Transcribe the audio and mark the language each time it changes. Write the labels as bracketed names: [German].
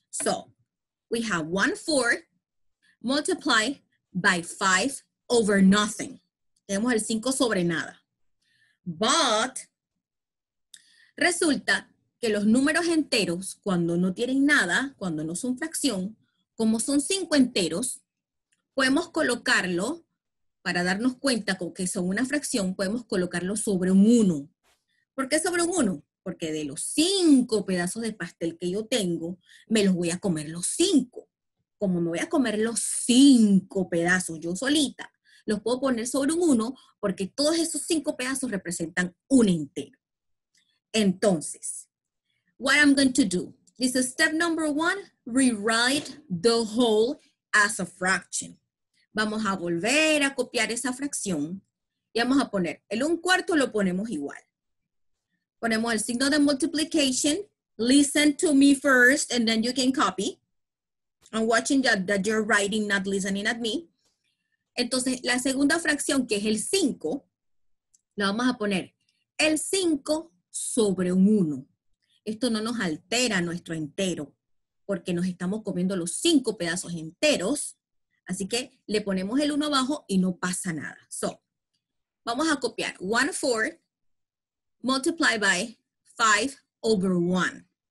[English] So, we have 1/4 multiplied by 5 over nothing. [Spanish] Tenemos el 5 sobre nada. But, resulta que los números enteros, cuando no tienen nada, cuando no son fracción, como son 5 enteros, podemos colocarlo, para darnos cuenta que son una fracción, podemos colocarlo sobre un 1. ¿Por qué sobre un 1? Porque de los 5 pedazos de pastel que yo tengo, me los voy a comer los 5. Como me voy a comer los 5 pedazos yo solita, los puedo poner sobre un 1 porque todos esos 5 pedazos representan un entero. [English] Entonces, what I'm going to do, this is step number 1, rewrite the whole as a fraction. [Spanish] Vamos a volver a copiar esa fracción y vamos a poner el 1/4, lo ponemos igual. Ponemos el signo de multiplication. [English] Listen to me first and then you can copy. I'm watching that you're writing, not listening at me. [Spanish] Entonces, la segunda fracción, que es el 5, la vamos a poner el 5 sobre un 1. Esto no nos altera nuestro entero, porque nos estamos comiendo los 5 pedazos enteros. Así que le ponemos el 1 abajo y no pasa nada. So, vamos a copiar [English] 1/4 multiplied by 5 over 1.